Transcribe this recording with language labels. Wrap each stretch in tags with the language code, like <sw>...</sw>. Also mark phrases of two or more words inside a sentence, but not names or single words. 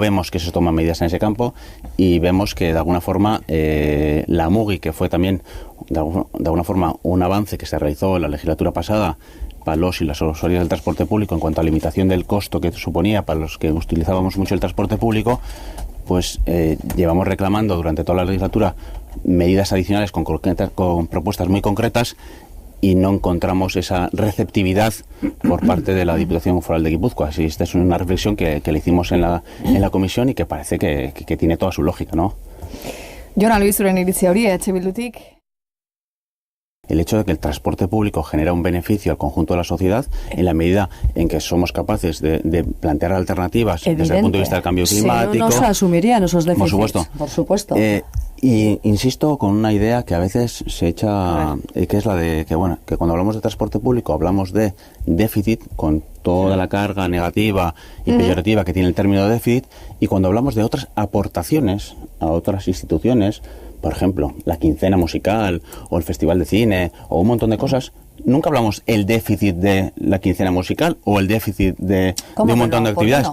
<es>vemos que se toman medidas en ese campo, y vemos que de alguna forma la MUGI, que fue también de alguna forma un avance que se realizó en la legislatura pasada para los y las usuarias del transporte público en cuanto a limitación del costo que suponía para los que utilizábamos mucho el transporte público, pues llevamos reclamando durante toda la legislatura medidas adicionales con propuestas muy concretas, y no encontramos esa receptividad por parte de la Diputación Foral de Guipúzcoa. Así, esta es una reflexión que le hicimos en la comisión y que parece que tiene toda su lógica, ¿no?</es> <eu>Jona Luis, zuren iritzia hori, Bildutik.</eu> <es>El hecho de que el transporte público genera un beneficio al conjunto de la sociedad en la medida en que somos capaces de plantear alternativas desde el punto de vista del cambio climático. Si no, no se asumirían esos déficits. Por supuesto. Y insisto con una idea que a veces se echa, que es la de que, bueno, que cuando hablamos de transporte público hablamos de déficit con toda la carga negativa y peyorativa que tiene el término déficit, y cuando hablamos de otras aportaciones a otras instituciones, por ejemplo, la quincena musical o el festival de cine o un montón de cosas, nunca hablamos el déficit de la quincena musical o el déficit de un montón de actividades.</es>